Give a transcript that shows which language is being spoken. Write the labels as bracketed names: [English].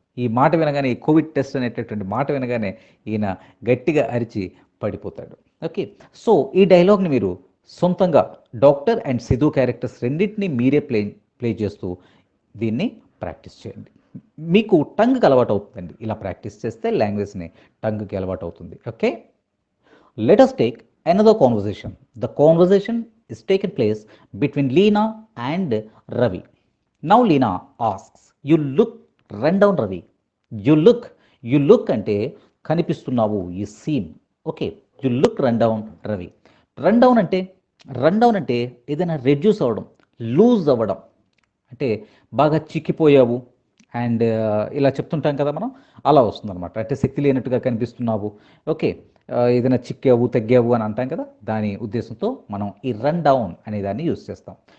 [Telugu] ఈ మాట వినగానే, ఈ కోవిడ్ టెస్ట్ అనేటటువంటి మాట వినగానే ఈయన గట్టిగా అరిచి పడిపోతాడు. ఓకే, సో ఈ డైలాగ్ని మీరు సొంతంగా డాక్టర్ అండ్ సిద్ధు క్యారెక్టర్స్ రెండింటినీ మీరే ప్లే చేస్తూ దీన్ని ప్రాక్టీస్ చేయండి. మీకు టంగ్కి అలవాటు అవుతుందండి. ఇలా ప్రాక్టీస్ చేస్తే లాంగ్వేజ్ని టంగ్కి అలవాటు అవుతుంది. [English] Okay, let us take another conversation. The conversation is taken place between Leena and Ravi. Now Leena asks, you look run down Ravi. You look [Telugu] అంటే కనిపిస్తున్నావు, [English] you seem. Okay, you look run down Ravi. [Telugu] Run down అంటే ఏదైనా reduce అవ్వడం, loose అవ్వడం, అంటే బాగా చిక్కిపోయావు and ఇలా చెప్తుంటాం కదా మనం, అలా వస్తుందన్నమాట. అంటే శక్తి లేనట్టుగా కనిపిస్తున్నావు. ఓకే, ఏదైనా చిక్కావు తగ్గావు అని అంటాం కదా, దాని ఉద్దేశంతో మనం ఈ రన్ డౌన్ అనే దాన్ని యూజ్ చేస్తాం.